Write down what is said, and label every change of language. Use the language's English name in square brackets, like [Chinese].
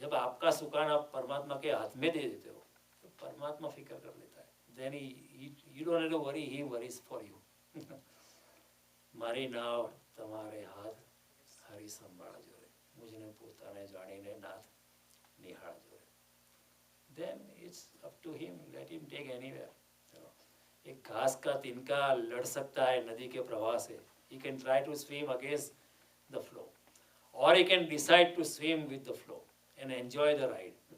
[Hindi] जब आपका सुखान आप परमात्मा के हाथ में दे देते हो तो परमात्मा फिक्र कर लेता है। [English] Then you don't have to worry, he worries for you. [Gujarati] मारी नाव તમારે હાથ હરી સંભાળ જોરે, મુજને પોતાને જાણીને નાથ નિહાળ જોરે. [English] Then it's up to him, let him take anywhere. [Hindi] एक घास का तिनका लड़ सकता है नदी के प्रवाह से. [English] He can try to swim against the flow, or he can decide to swim with the flow and enjoy the ride.